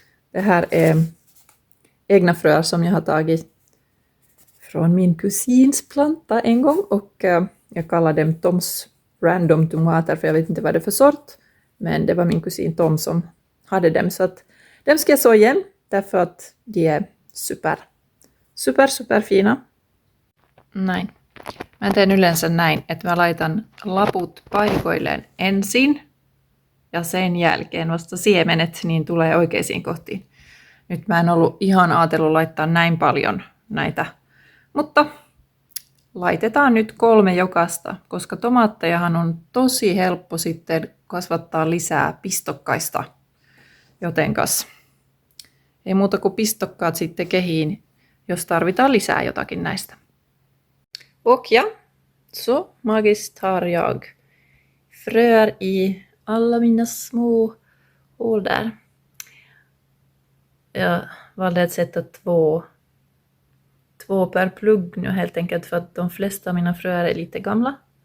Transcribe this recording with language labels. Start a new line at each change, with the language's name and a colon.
Swedish: Det här är egna fröer som jag har tagit från min kusins planta en gång. Och jag kallar dem Toms random tomater för jag vet inte vad det är för sort. Men det var min kusin Tom som hade dem. Så att dem ska jag så igen. Därför att de är super fina.
Finnish: Näin. Mä teen yleensä näin, että mä laitan laput paikoilleen ensin ja sen jälkeen vasta siemenet niin tulee oikeisiin kohtiin. Nyt mä en ollut ihan ajatellut laittaa näin paljon näitä, mutta laitetaan nyt 3 jokaista, koska tomaattejahan on tosi helppo sitten kasvattaa lisää pistokkaista. Jotenkas ei muuta kuin pistokkaat sitten kehiin, jos tarvitaan lisää jotakin näistä.
Swedish: Och ja, så magiskt har jag fröer i alla mina små hål där. Jag valde att sätta två per plugg nu helt enkelt för att de flesta av mina fröer är lite gamla.